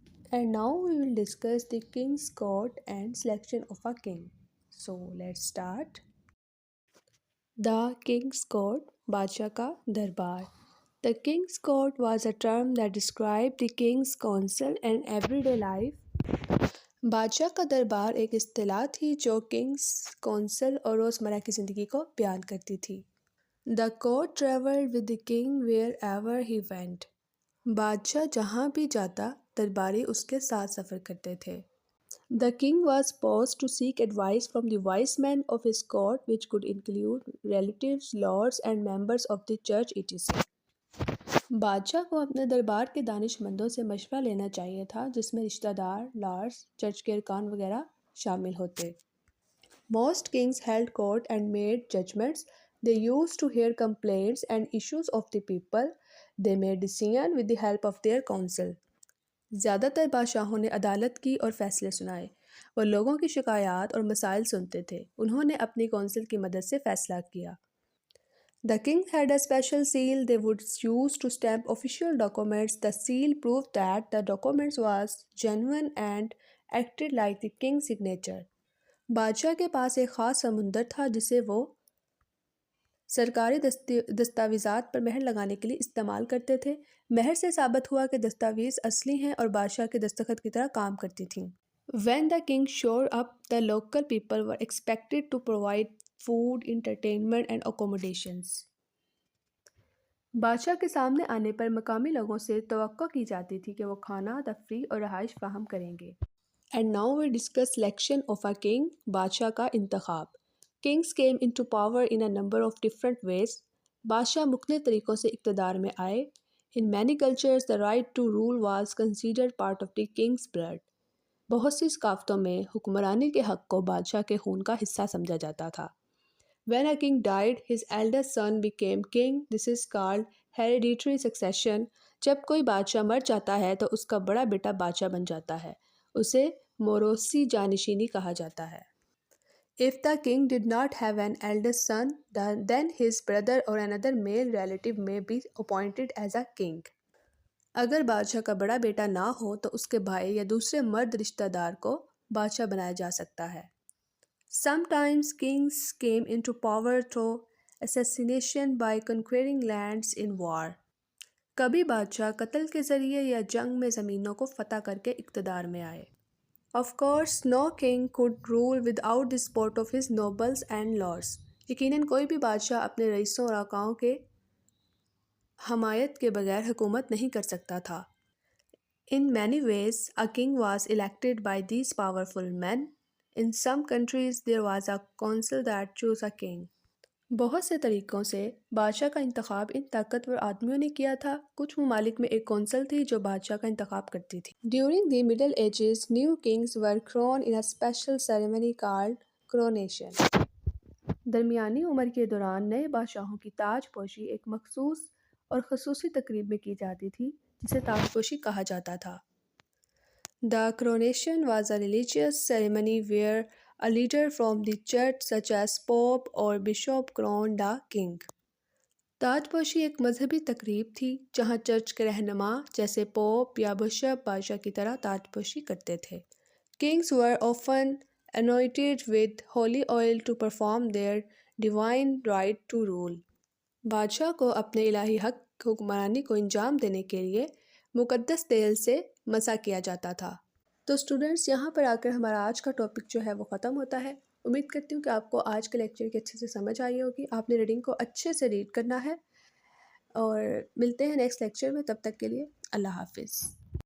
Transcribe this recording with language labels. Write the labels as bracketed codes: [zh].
[en] And now we will discuss the king's court and selection of a king. So let's start. The King's Court, [ur] Badshah ka Darbar. [en] The King's Court was a term that described the King's council and everyday life. [ur] بادشاہ کا دربار ایک اصطلاح تھی جو Kings council اور روزمرہ کی زندگی کو بیان کرتی تھی. [en] The court traveled with the king wherever he went. [ur] بادشاہ جہاں بھی جاتا درباری اس کے ساتھ سفر کرتے تھے. [en] The king was supposed to seek advice from the wise men of his court, which could include relatives, lords, and members of the church etc. [ur] بادشاہ کو اپنے دربار کے دانش مندوں سے مشورہ لینا چاہیے تھا جس میں رشتہ دار، لارڈز، چرچ کے ارکان وغیرہ شامل ہوتے. [en] Most kings held court and made judgments. They used to hear complaints and issues of the people. They made decisions with the help of their council. [ur] زیادہ تر بادشاہوں نے عدالت کی اور فیصلے سنائے. وہ لوگوں کی شکایات اور مسائل سنتے تھے. انہوں نے اپنی کونسل کی مدد سے فیصلہ کیا. [en] The king had a special seal they would use to stamp official documents. The seal proved that the documents was genuine and acted like the king's signature. [ur] بادشاہ کے پاس ایک خاص سمندر تھا جسے وہ سرکاری دستاویزات پر مہر لگانے کے لیے استعمال کرتے تھے. مہر سے ثابت ہوا کہ دستاویز اصلی ہیں اور بادشاہ کے دستخط کی طرح کام کرتی تھیں. [en] When the king showed up, the local people were expected to provide food, entertainment and accommodations. [ur] بادشاہ کے سامنے آنے پر مقامی لوگوں سے توقع کی جاتی تھی کہ وہ کھانا، تفریح اور رہائش فراہم کریں گے. [en] And now we discuss selection of a king. [ur] بادشاہ کا انتخاب. [en] Kings came into power in a number of different ways. [ur] بادشاہ مختلف طریقوں سے اقتدار میں آئے. [en] In many cultures, the right to rule was considered part of the king's blood. [ur] بہت سی ثقافتوں میں حکمرانی کے حق کو بادشاہ کے خون کا حصہ سمجھا جاتا تھا. [en] When a king died, his eldest son became king. This is called hereditary succession. [ur] جب کوئی بادشاہ مر جاتا ہے تو اس کا بڑا بیٹا بادشاہ بن جاتا ہے. اسے موروثی جانشینی کہا جاتا ہے. [en] If the king did not have an eldest son, then his brother or another male relative may be appointed as a king. [ur] اگر بادشاہ کا بڑا بیٹا نہ ہو تو اس کے بھائی یا دوسرے مرد رشتہ دار کو بادشاہ بنایا جا سکتا ہے. [en] Sometimes kings came into power through assassination by conquering lands in war. [ur] کبھی بادشاہ قتل کے ذریعے یا جنگ میں زمینوں کو فتح کر کے اقتدار میں آئے. [en] Of course, no king could rule without the support of his nobles and lords. [ur] یقیناً کوئی بھی بادشاہ اپنے رئیسوں اور آقاؤں کے حمایت کے بغیر حکومت نہیں کر سکتا تھا. [en] In many ways, a king was elected by these powerful men. In some countries, there was a council that chose a king. [ur] بہت سے طریقوں سے بادشاہ کا انتخاب ان طاقتور آدمیوں نے کیا تھا. کچھ ممالک میں ایک کونسل تھی جو بادشاہ کا انتخاب کرتی تھی. [en] During the Middle Ages, new kings were crowned in a special ceremony called coronation. [ur] درمیانی عمر کے دوران نئے بادشاہوں کی تاج پوشی ایک مخصوص اور خصوصی تقریب میں کی جاتی تھی جسے تاج پوشی کہا جاتا تھا. [en] The coronation was a religious ceremony where a leader from the church such as Pope or Bishop crowned the king. [ur] تاج پوشی ایک مذہبی تقریب تھی جہاں چرچ کے رہنما جیسے پوپ یا بشپ بادشاہ کی طرح تاج پوشی کرتے تھے. [en] Kings were often anointed with holy oil to perform their divine right to rule. [ur] بادشاہ کو اپنے الہی حق حکمرانی کو انجام دینے کے لیے مقدس تیل سے مسح کیا جاتا تھا. تو اسٹوڈنٹس یہاں پر آ کر ہمارا آج کا ٹاپک جو ہے وہ ختم ہوتا ہے. امید کرتی ہوں کہ آپ کو آج کے لیکچر کی اچھے سے سمجھ آئی ہوگی. آپ نے ریڈنگ کو اچھے سے ریڈ کرنا ہے اور ملتے ہیں نیکسٹ لیکچر میں. تب تک کے لیے اللہ حافظ.